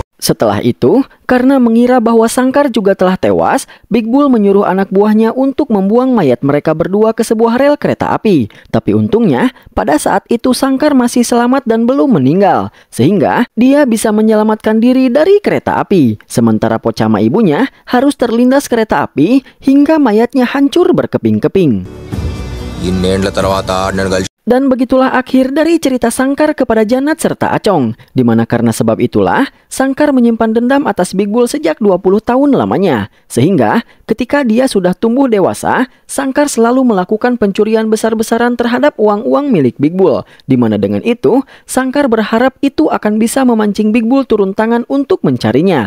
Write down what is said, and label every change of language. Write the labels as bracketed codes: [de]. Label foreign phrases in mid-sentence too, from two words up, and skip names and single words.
[id] Setelah itu, karena mengira bahwa Sangkar juga telah tewas, Big Bull menyuruh anak buahnya untuk membuang mayat mereka berdua ke sebuah rel kereta api. Tapi untungnya, pada saat itu Sangkar masih selamat dan belum meninggal, sehingga dia bisa menyelamatkan diri dari kereta api. Sementara Pochama ibunya harus terlindas kereta api hingga mayatnya hancur berkeping-keping. [te] ఇన్నేండ్ల తర్వాత నన్ను కలిసి [id] Dan begitulah akhir dari cerita Sangkar kepada Janat serta Acong, di mana karena sebab itulah Sangkar menyimpan dendam atas Big Bull sejak 20 tahun lamanya. Sehingga ketika dia sudah tumbuh dewasa, Sangkar selalu melakukan pencurian besar-besaran terhadap uang-uang milik Big Bull, di mana dengan itu Sangkar berharap itu akan bisa memancing Big Bull turun tangan untuk mencarinya.